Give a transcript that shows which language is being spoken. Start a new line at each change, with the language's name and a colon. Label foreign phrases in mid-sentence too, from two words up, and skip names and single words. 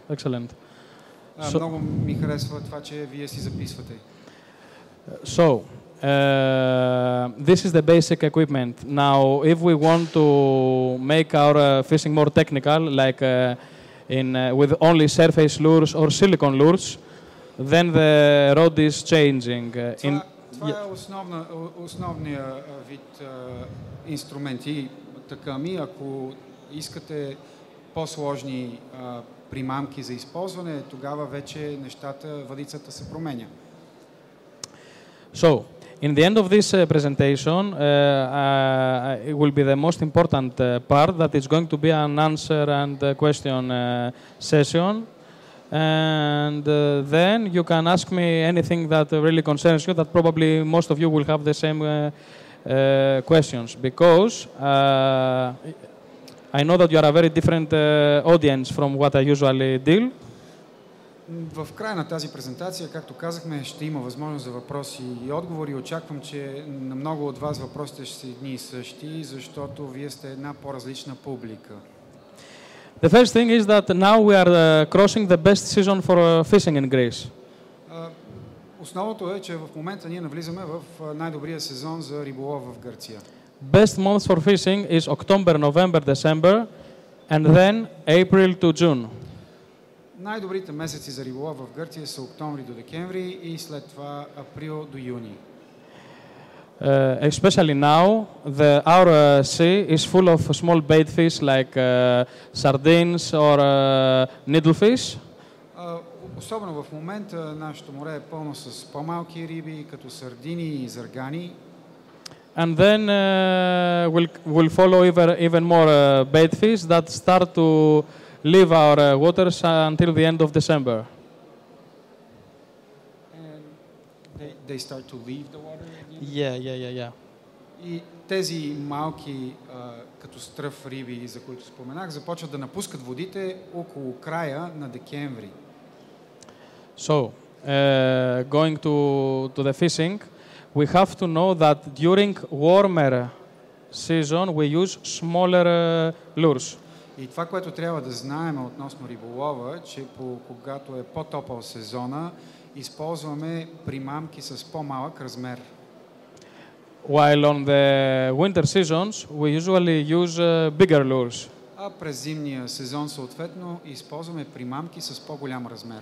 English: Excellent.
Bulgarian: Много ми харесва това, че вие си записвате.
English: So, this is the basic equipment. Now, if we want to make our fishing more technical, like with only surface lures or silicone lures, then the rod is changing.
Bulgarian: Това е основният вид инструменти. Така ми, ако искате по-сложни примамки за използване, тогава вече въдицата се променя.
English: So, in the end of this presentation, it will be the most important part, that is going to be an answer and question session. And then you can ask me anything that really concerns you, that probably most of you will have the same questions, because I know that you are a very different audience from what I usually deal.
Bulgarian: В края на тази презентация, както казахме, ще има възможност за въпроси и отговори. Очаквам, че на много от вас въпросите ще са едни и същи, защото вие сте една по-различна публика.
English: The first thing is that now we are crossing the best season for fishing in Greece.
Bulgarian: Основното е, че в момента ние навлизаме в най-добрия сезон за риболов в Гърция.
English: Best months for fishing is October, November, December, and then April to June.
Bulgarian: Най-добрите месеци за риболов в Гърция са октомври до декември и след това април до юни.
English: Especially now, our sea is full of small bait fish like sardines or needlefish.
Bulgarian: Особено в момента нашето море е пълно с по-малки риби, като сардини и заргани.
English: And then we'll follow even more bait fish that start to leave our waters until the end of December. And they start to leave the water again? Yeah.
Bulgarian: И тези малки, като стръв риби, за които споменах, започват да напускат водите около края на декември.
English: So, going to the fishing, we have to know that during warmer season we use smaller lures.
Bulgarian: И това, което трябва да знаем относно риболова, че когато е по-топъл сезона, използваме примамки с по-малък размер.
English: While on the winter seasons, we usually use bigger lures.
Bulgarian: А през зимния сезон съответно използваме примамки с по-голям размер.